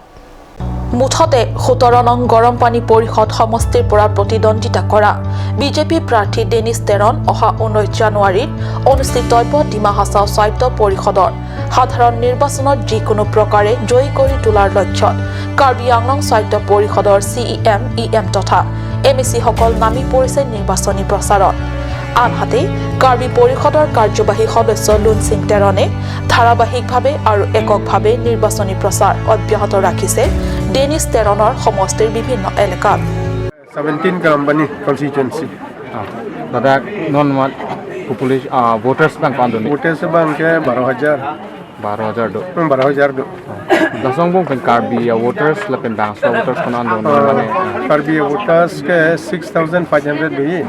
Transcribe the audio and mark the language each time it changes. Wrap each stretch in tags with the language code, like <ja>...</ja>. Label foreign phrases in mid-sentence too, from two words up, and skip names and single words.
<as>মুঠতে 17 নং গৰমপানী পৰিষদ সমষ্টিৰ পৰা প্ৰতিদ্বন্দ্বিতা কৰা বিজেপি প্ৰাৰ্থী ডেনিছ তেৰণ অহা 19 জানুৱাৰীত অনুষ্ঠিতব্য ডিমা হাছাও স্বায়ত্ত পৰিষদৰ সাধাৰণ নিৰ্বাচনত যিকোনো প্ৰকাৰে জয়ী কৰি তোলাৰ লক্ষ্যত কাৰ্বি আংলং স্বায়ত্ত পৰিষদৰ CM, EM তথা MSC সকল নামি পৰিছে নিৰ্বাচনী প্ৰচাৰত। আনহাতে কাৰ্বি পৰিষদৰ কাৰ্যবাহী সদস্য লুনসিং তেৰণে ধাৰাবাহিকভাৱে আৰু এককভাৱে নিৰ্বাচনী প্ৰচাৰ অব্যাহত ৰাখিছে ডেনিছ তেৰণৰ সমষ্টিৰ বিভিন্ন এলেকাত।</as> <en>17 Gambani constituency.</en> <mjw>Dada non population</mjw> <en>voters bank</en> <mjw>pandoni.</mjw> <en>Voters bank</en> <mjw>ke 12,000. 12,000 do. 12,000 do. Dasong bong pen Karbi voters la pen bang so voters konan do mane. Karbi voters ke 6,500 do ye.</mjw>